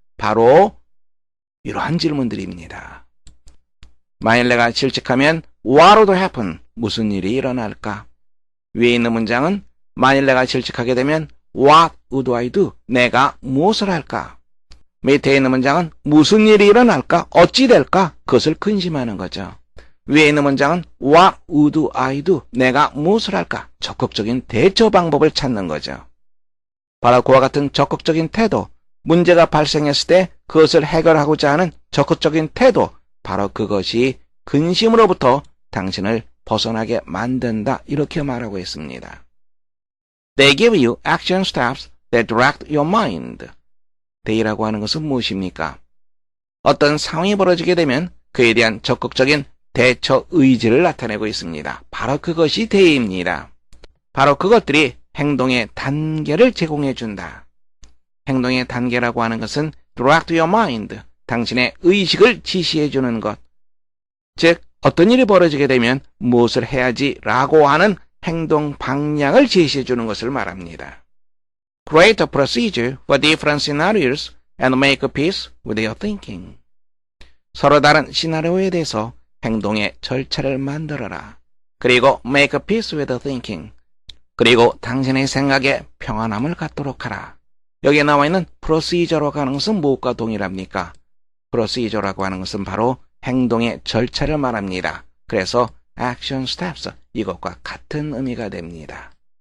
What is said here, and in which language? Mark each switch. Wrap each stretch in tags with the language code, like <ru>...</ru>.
<ko>바로 이러한 질문들입니다. 만일 내가 실직하면</ko> <en>What would happen?</en> <ko>무슨 일이 일어날까? 위에 있는 문장은 만일 내가 실직하게 되면</ko> <en>What would I do?</en> <ko>내가 무엇을 할까? 밑에 있는 문장은 무슨 일이 일어날까? 어찌 될까? 그것을 근심하는 거죠. 위에 있는 문장은</ko> <en>What would I do?</en> <ko>내가 무엇을 할까? 적극적인 대처 방법을 찾는 거죠. 바로 그와 같은 적극적인 태도, 문제가 발생했을 때 그것을 해결하고자 하는 적극적인 태도, 바로 그것이 근심으로부터 당신을 벗어나게 만든다. 이렇게 말하고 있습니다.</ko> <en>They give you action steps that direct your mind.</en> <ko>they라고 하는 것은 무엇입니까? 어떤 상황이 벌어지게 되면 그에 대한 적극적인 대처 의지를 나타내고 있습니다. 바로 그것이 they입니다. 바로 그것들이 행동의 단계를 제공해 준다. 행동의 단계라고 하는 것은</ko> <en>direct your mind,</en> <ko>당신의 의식을 지시해 주는 것. 즉, 어떤 일이 벌어지게 되면 무엇을 해야지 라고 하는 행동 방향을 제시해 주는 것을 말합니다.</ko> <en>Create a procedure for different scenarios and make peace with your thinking.</en> <ko>서로 다른 시나리오에 대해서 행동의 절차를 만들어라. 그리고</ko> <en>make peace with your thinking.</en> <ko>그리고 당신의 생각에 평안함을 갖도록 하라. 여기에 나와 있는 procedure라고 하는 것은 무엇과 동일합니까? procedure라고 하는 것은 바로 행동의 절차를 말합니다. 그래서 action steps, 이것과 같은 의미가 됩니다.</ko>